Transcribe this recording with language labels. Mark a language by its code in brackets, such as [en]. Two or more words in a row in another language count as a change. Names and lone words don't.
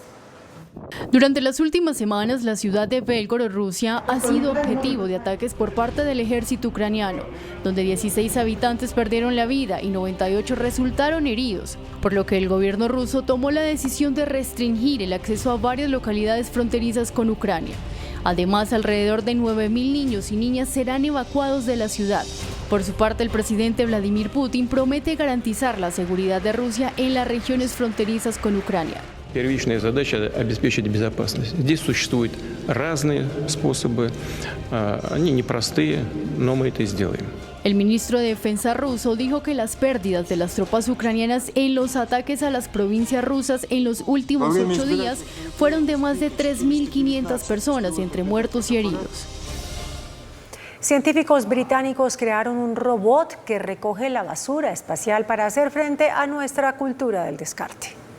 [es] Durante las últimas semanas, la ciudad de Belgorod, Rusia, ha sido objetivo de ataques por parte del ejército ucraniano, donde 16 habitantes perdieron la vida y 98 resultaron heridos, por lo que el gobierno ruso tomó la decisión de restringir el acceso a varias localidades fronterizas con Ucrania. Además, alrededor de 9.000 niños y niñas serán evacuados de la ciudad. Por su parte, el presidente Vladimir Putin promete garantizar la seguridad de Rusia en las regiones fronterizas con Ucrania. [ru] Первичная задача – обеспечить безопасность. Здесь существуют разные способы, они непростые, но мы это сделаем. [es] El ministro de Defensa ruso dijo que las pérdidas de las tropas ucranianas en los ataques a las provincias rusas en los últimos 8 días fueron de más de 3.500 personas, entre muertos y heridos. Científicos británicos crearon un robot que recoge la basura espacial para hacer frente a nuestra cultura del descarte.